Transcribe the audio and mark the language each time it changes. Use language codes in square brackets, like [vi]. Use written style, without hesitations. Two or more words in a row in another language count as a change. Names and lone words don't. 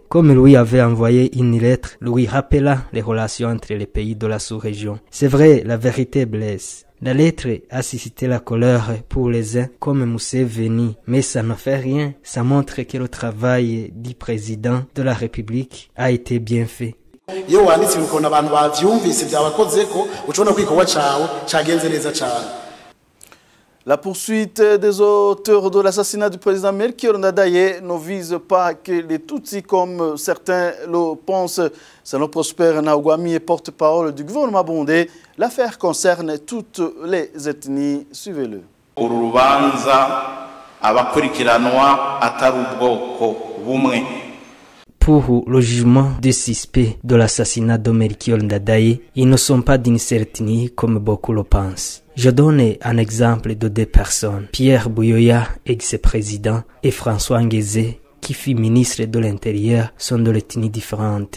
[fr] Comme lui avait envoyé une lettre lui rappelant les relations entre les pays de la sous-région. C'est vrai, la vérité blesse. La lettre a suscité la colère pour les uns comme Museveni, mais ça ne fait rien. Ça montre que le travail du président de la République a été bien fait. [rn] Iyo wanditse ukuntu abantu bavyumvise byabakozeko ucona kwikowa cawe cagenze neza cyane. [fr] La poursuite des auteurs de l'assassinat du président Melchior Ndadaye ne vise pas que les Tutsis, comme certains le pensent. Selon Prosper Ntahogwamiye, porte-parole du gouvernement burundais, l'affaire concerne toutes les ethnies. Suivez-le. [rn] Uru rubanza abakurikiranwa atari ubwoko bumwe. [fr] Pour le jugement des suspects de l'assassinat de Melchior Ndadaye, ils ne sont pas d'une certaine ethnie comme beaucoup le pensent. Je donne un exemple de deux personnes, Pierre Buyoya, ex-président, et François Ngeze, qui fut ministre de l'Intérieur, sont de l'ethnie différente.